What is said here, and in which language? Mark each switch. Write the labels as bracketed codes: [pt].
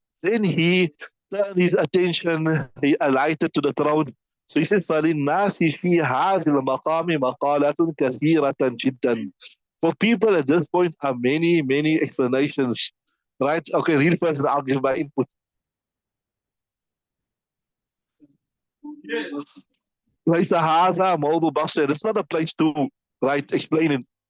[en] Then he turned his attention, he alighted to the throne. So he says, [ar] فَلِلنَّاسِ فِي هَذِهِ الْمَقَامِ مَقَالَةٌ كَثِيرَةً جِدًّا. [en] For people at this point are many, many explanations. Right? Okay, read first and I'll give my input. [ar] ليس هذا موضوع بحث. [en] It's not a place to, right, explain it.